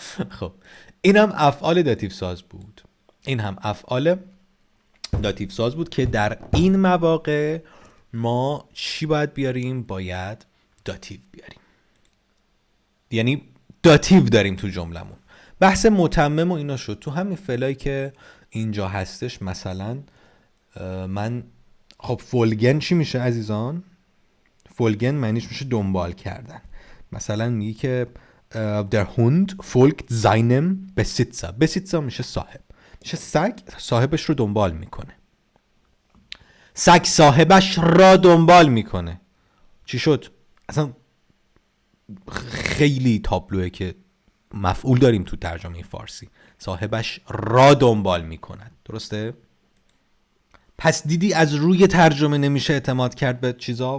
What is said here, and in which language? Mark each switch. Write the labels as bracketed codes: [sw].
[fa] خب این هم افعال داتیو ساز بود. این هم افعال داتیو ساز بود که در این مواقع ما چی باید بیاریم؟ باید داتیو بیاریم. یعنی داتیو داریم تو جملمون. بحث متمم و اینا شد. تو همین فعلایی که اینجا هستش مثلا من خب فولگن چی میشه عزیزان؟ فولگن معنیش میشه دنبال کردن. مثلا میگی که [de] der Hund folgt seinem Besitzer. [fa] Besitzer میشه صاحب، میشه سگ صاحبش رو دنبال میکنه. سگ صاحبش را دنبال میکنه. چی شد؟ اصلا خیلی تابلوه که مفعول داریم تو ترجمه فارسی. صاحبش را دنبال میکند. درسته؟ پس دیدی از روی ترجمه نمیشه اعتماد کرد به چیزا.